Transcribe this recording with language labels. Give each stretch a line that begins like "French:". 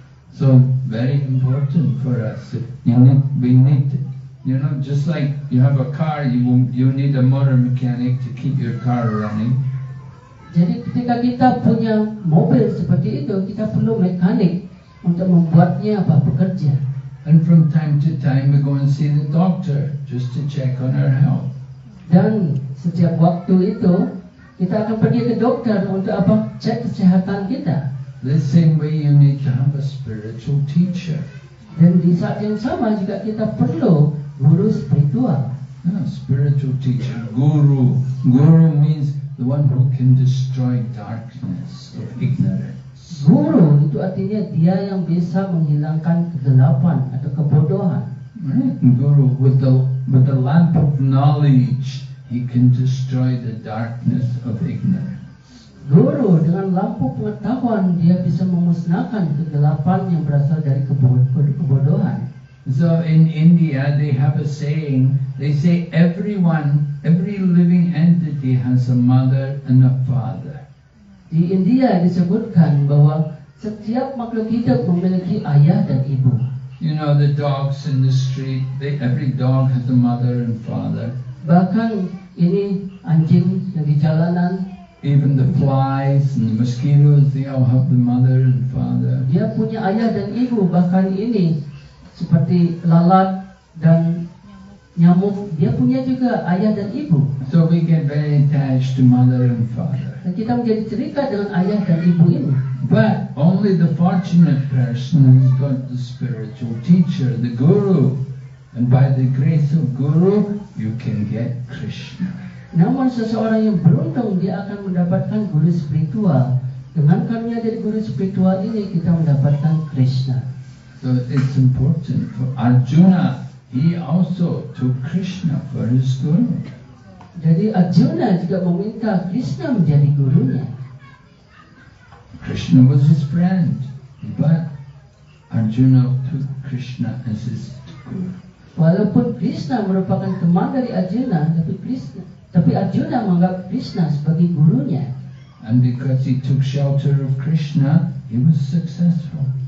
English: So very important for us. We need, just like you have a car, you need a motor mechanic to keep your car running.
Indonesian: Jadi ketika kita punya mobil seperti itu, kita perlu mekanik untuk membuatnya bekerja.
English: And from time to time we go and see the doctor just to check on our health.
Indonesian: Dan setiap waktu itu kita akan pergi ke dokter untuk cek kesehatan kita.
English: The same way you need to have a spiritual teacher.
Indonesian: Dan di saat yang sama juga kita perlu guru spiritual.
English: Spiritual teacher, guru. Guru means the one who can destroy darkness of ignorance.
Indonesian: Guru itu artinya dia yang bisa menghilangkan kegelapan atau kebodohan.
English: Right? Guru with the lamp of knowledge, he can destroy the darkness of ignorance.
Indonesian: Guru dengan lampu pengetahuan dia bisa memusnahkan kegelapan yang berasal dari kebodohan.
English: So in India they have a saying, they say every living entity has a mother and a father.
Indonesian: Di India disebutkan bahwa setiap makhluk hidup memiliki ayah dan ibu.
English: You know, the dogs in the street, every dog has a mother and father.
Indonesian: Bahkan ini anjing yang di jalanan,
English: even the flies and the mosquitoes, they all have the mother and father.
Indonesian: Dia punya ayah dan ibu, bahkan ini seperti lalat dan nyamuk, dia punya juga ayah dan ibu.
English: So we get very attached to mother and father.
Indonesian: Dan kita menjadi terikat dengan ayah dan ibu ini.
English: But only the fortunate person who's got the spiritual teacher, the guru. And by the grace of guru, you can get Krishna.
Indonesian: Namun seseorang yang beruntung, dia akan mendapatkan guru spiritual. Dengan karunia dari guru spiritual ini, kita mendapatkan Krishna.
English: So it's important for Arjuna. He also took Krishna for his guru.
Indonesian: Jadi Arjuna juga meminta Krishna menjadi gurunya.
English: Krishna was his friend, but Arjuna took Krishna as his guru.
Indonesian: Walaupun Krishna merupakan teman dari Arjuna, tapi Arjuna menganggap Krishna sebagai gurunya.
English: And because he took shelter of Krishna, he was successful.